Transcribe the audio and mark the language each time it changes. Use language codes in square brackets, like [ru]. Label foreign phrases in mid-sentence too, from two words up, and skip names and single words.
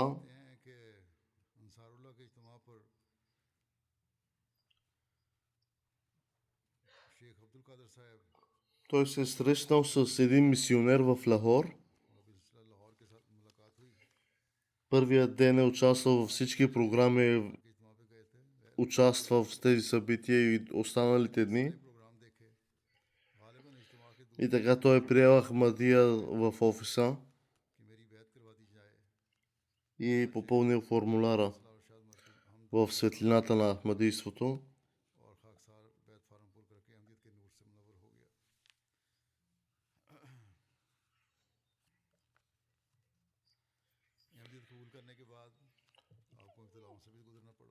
[ur] کہتے ہیں کہ انصار اللہ کے اجتماع پر شیخ عبدالقادر صاحب [bg] той се е срещнал с един мисионер в Лахор. [ur] اور ابھی لاہور کے ساتھ ملاقات ہوئی, [bg] Първият ден е участвал във всички програми, [ur] کے اجتماع پہ گئے تھے, [bg] участвал в тези събития и останалите дни. [ur] پروگرام دیکھے، غالباً اجتماع کے [bg] И така той е приел Ахмадия в офиса [ur] کہ میری بیعت کروا دی جائے. [bg] и е попълнил формуляра [ur] صلاح اور شاد مرحوم [bg] в светлината на Ахмадийството. [ur] اور خاکسار بیعت فارم پُر کر کے احمدیت کے نور سے منور ہو گیا. احمدیت قبول کرنے کے بعد آپ کو ابتلاؤں سے بھی گزرنا پڑا.